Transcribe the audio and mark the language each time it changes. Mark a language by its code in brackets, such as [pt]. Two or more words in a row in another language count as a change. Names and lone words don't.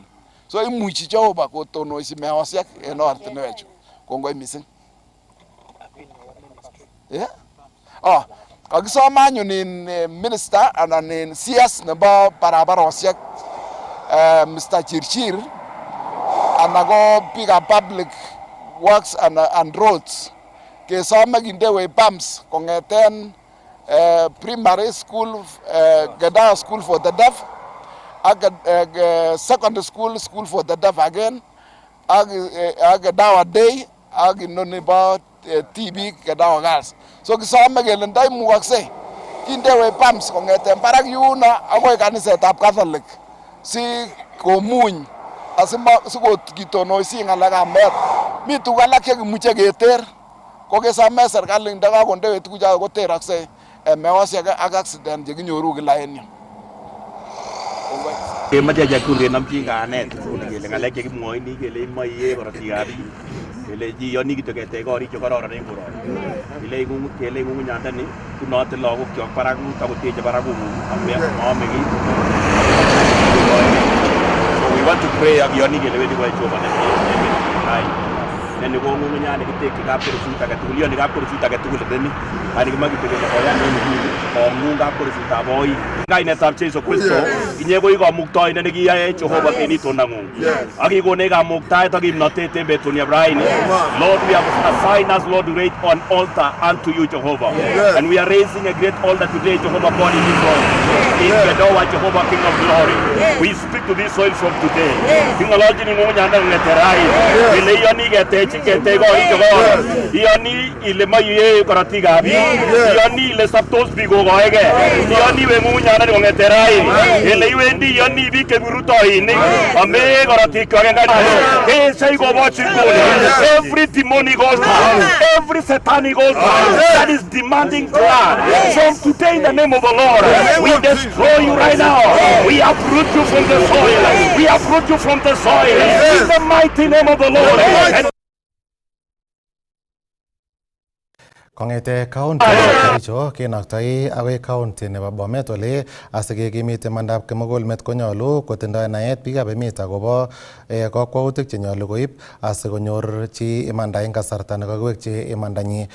[kln] So imuchi Jehova kotonosi meosiek en ortinwechu. Kongoi mising. Kakisoma anyun in minister anan in CS nebo barabarosiek Mr. Chirchir anan ko biikab [en] public works and roads [kln] kesome kindewech bumps kong'eten [en] primary school, [kln] Gedawa School for the Deaf, [en] secondary school for the deaf again, [kln] Gedawa Day, ak inoni bo TB Gedawa Girls. So kisome kele ndaimukoksei kindewech pumps kong'eten barak yuno akoi kanisetab Catholic si komuny asikitonoisi ng'alekab meet. Mi tuguk alak chekimuche keter ko kesome serikali ndakakondewech tuguchoto koteroksei meosiek ak accident chekinyoru kila en yu. Kemache jakur kenamchi kanet kele ng'alek chekimwoini kele imoe korotikab biik kele iyoni kityo ketech korik chekororon en koroni kele ng'ung'unyandani kunote lagokyok barakut akoteche barakung'ung amome kiy. [en] So we want to pray [kln] ak iyoni kele wendi koyoe Jehova neni ko ng'ung'unyat nekitekyi kapkorosut agetugul, iyoni kapkorosut agetugul neni ani kimoe kityo kele koyan en nguni kong'ung kapkorosutab oik. Kainetab Jesu Kristo inye ko ikamuktoindet nekiyae Jehova en itondang'ung ak ikonech kamuktaet ak kimnotet en betunieb raini. [en] Lord, we have assigned us, Lord, to raise an altar unto you, Jehovah, and we are raising a great altar today, Jehovah God, in this soil. In Kedowa, Jehovah King of Glory, we speak to this soil from today. [kln] Tingolojini ng'ung'unyanda ng'eterai ile iyoni ketech chikete koito ko. Iyoni ile maye korotikab biik. Iyoni ile saptos biik kokoege. Iyoni weng'ung'unyana kong'ete raini. Ele iwendi iyoni biik chebirutoinik. Ame korotik kwak engane. Kesei kobochi nguni. [en] Every demonic altar, every satanic altar that is demanding blood. From today in the name of the Lord, we destroy you right now. We uproot you from the soil. We uproot you from the soil. In the mighty name of the Lord. And [kln] Kong'ete county nebo Kericho kenoktoi akoi county nebo Bomet ole asikekimit imandab kimugulmet konyolu kotindoi naet biikab emet akobo kakwautik chenyolu koib asikonyor chi imanda eng kasarta nekakowekyi imandanyi.